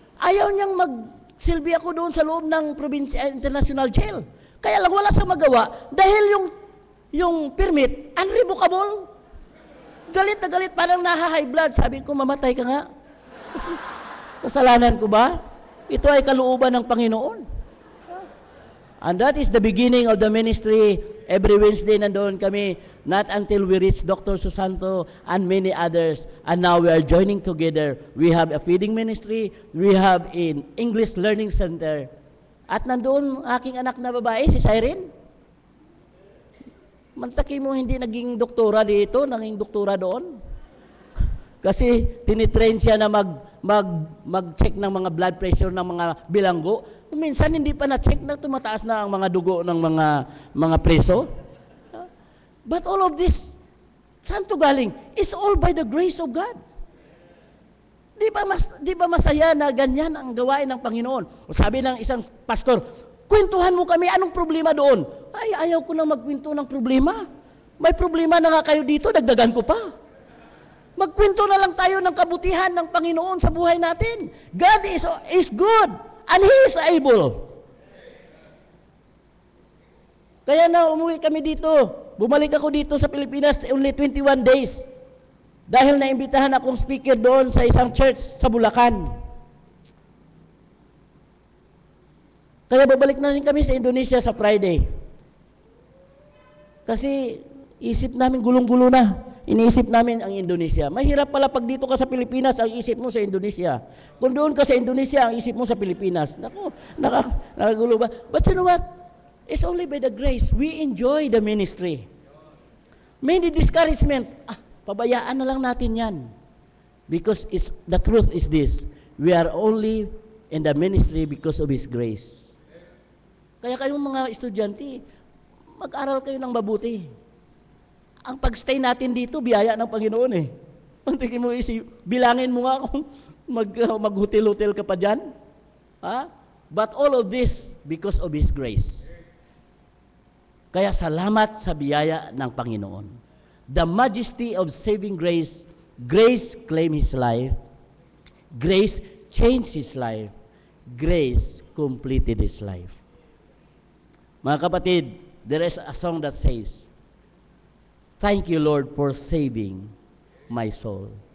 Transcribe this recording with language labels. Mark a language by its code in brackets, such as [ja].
[tl] Ayaw niyang magsilbi ako doon sa loob ng International Jail. Kaya lang wala sa magawa dahil yung permit, unrevocable. Galit na galit, parang naha-high blood. Sabi ko, mamatay ka nga. Kasalanan ko ba? Ito ay kalooban ng Panginoon. [en] And that is the beginning of the ministry. Every Wednesday [tl] nandoon kami, [en] not until we reach Dr. Susanto and many others. And now we are joining together. We have a feeding ministry. We have an English learning center. [tl] At nandoon aking anak na babae, si Cyrene. Mantaki mo hindi naging doktora dito, naging doktora doon. Kasi tinitrain siya na mag-check ng mga blood pressure ng mga bilanggo. Minsan hindi pa na-check na tumataas na ang mga dugo ng mga preso. [en] But all of this, [tl] saan to galing? [en] It's all by the grace of God. [tl] Di ba masaya na ganyan ang gawain ng Panginoon? O sabi ng isang pastor, kwentuhan mo kami, anong problema doon? Ay, ayaw ko na magkwento ng problema. May problema na nga kayo dito, dagdagan ko pa. Magkwento na lang tayo ng kabutihan ng Panginoon sa buhay natin. [en] God is good and He is able. [tl] Kaya na umuwi kami dito. Bumalik ako dito sa Pilipinas [en] only 21 days. [tl] Dahil naimbitahan akong speaker doon sa isang church sa Bulacan. Kaya babalik na rin kami sa Indonesia sa Friday. Kasi isip namin gulong-gulo na. Iniisip namin ang Indonesia. Mahirap pala pag dito ka sa Pilipinas, ang isip mo sa Indonesia. Kung doon ka sa Indonesia, ang isip mo sa Pilipinas. Naku, nakagulo ba? [en] But you know what? It's only by the grace. We enjoy the ministry. Many discouragement. [tl] Pabayaan na lang natin yan. [en] Because the truth is this. We are only in the ministry because of His grace. [tl] Kaya kayong mga estudyante, mag-aral kayo ng mabuti. Ang pag-stay natin dito, biyaya ng Panginoon eh. Pantikin mo bilangin mo nga kung mag-hotel-hotel ka pa dyan. Ha? [en] But all of this because of His grace. [tl] Kaya salamat sa biyaya ng Panginoon. [en] The majesty of saving grace, grace claimed His life, grace changed His life, grace completed His life. [tl] Mga kapatid, [en] there is a song that says, thank you, Lord, for saving my soul.